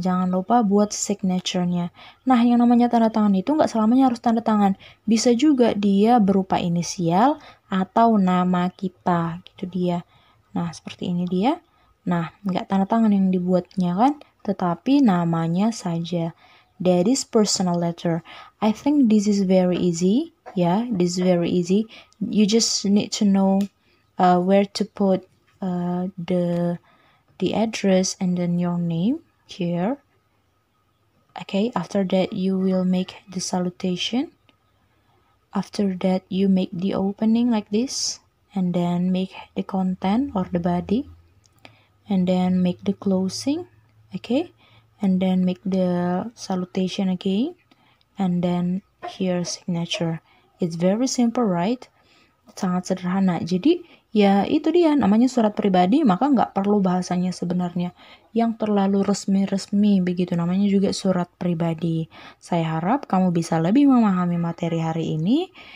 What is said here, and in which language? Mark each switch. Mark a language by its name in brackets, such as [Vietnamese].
[Indonesian] Jangan lupa buat signature-nya. Nah yang namanya tanda tangan itu nggak selamanya harus tanda tangan. Bisa juga dia berupa inisial atau nama kita, gitu dia. Nah seperti ini dia. Nah, nggak tanda tangan yang dibuatnya kan, tetapi namanya saja. [English] That is personal letter. I think this is very easy. Yeah, this is very easy. You just need to know where to put the address and then your name here. Okay, after that you will make the salutation. After that you make the opening like this, and then make the content or the body. And then make the closing, okay, and then make the salutation again, and then here signature. It's very simple, right? [Indonesian] Sangat sederhana. Jadi ya itu dia namanya surat pribadi, maka nggak perlu bahasanya sebenarnya yang terlalu resmi-resmi begitu, namanya juga surat pribadi. Saya harap kamu bisa lebih memahami materi hari ini.